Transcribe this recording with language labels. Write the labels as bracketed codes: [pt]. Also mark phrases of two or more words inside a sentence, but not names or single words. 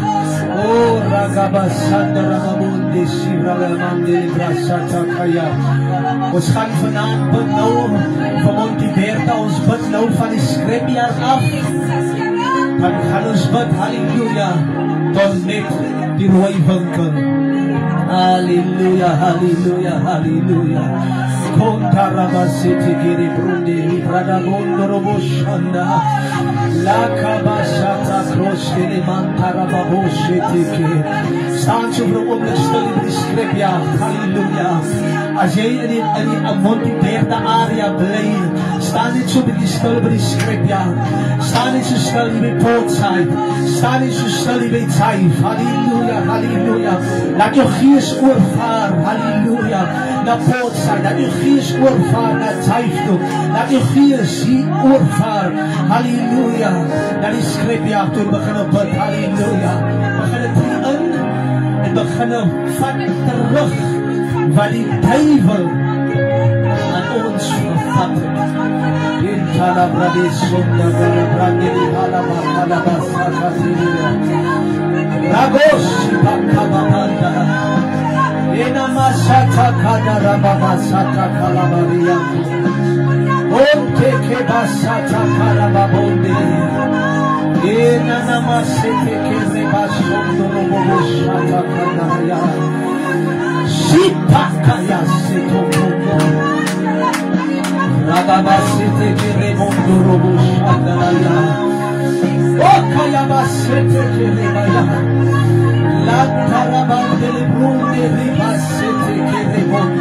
[af] Ragabasanda Ragamundi Shiragamandi Brasatakaya. Ons gaan vanaand bid nou van Monteberta. Ons bid nou van die skripjaar af. Dan gaan ons bid, halleluja, tot net die rooi winkel. Halleluja, halleluja, halleluja. Kontarabasiti kiri brundi libradabondo roboshanda. Lakabasata kroskele mantarababoshiti ke. Staan so vir 'n oomblik stil in die skripjaar. Halleluja. As jy in die Monteberta area bly, staan net so 'n bietjie stil by die skripjaar. Staan net so stil by Portside. Staan net so stil by Taif. Halleluja, halleluja. Laat jou gees oorvaar. Halleluja. Na Portside. Laat jou gees oorvaar na Taif toe. Laat jou gees hier oorvaar. Halleluja. Na die skripjaar toe begin bid. Halleluja. Begin in en begin van terug wat die duiwel aan ons vervat het. In Talabradis Sonda Brandeli Halabasakatilia Ragos Pakabanda Ena Masata Kadara Babasata Kalabaria Onte Kebasata Kalababonde Ena Namasete Kerebasondo Roboshata Kadaya Sipakaya Setokomo Ragabasete Keremondo Roboshandaya Okayabasete Kerebaya Lantarabandele Brunde Ribasete Keremondo.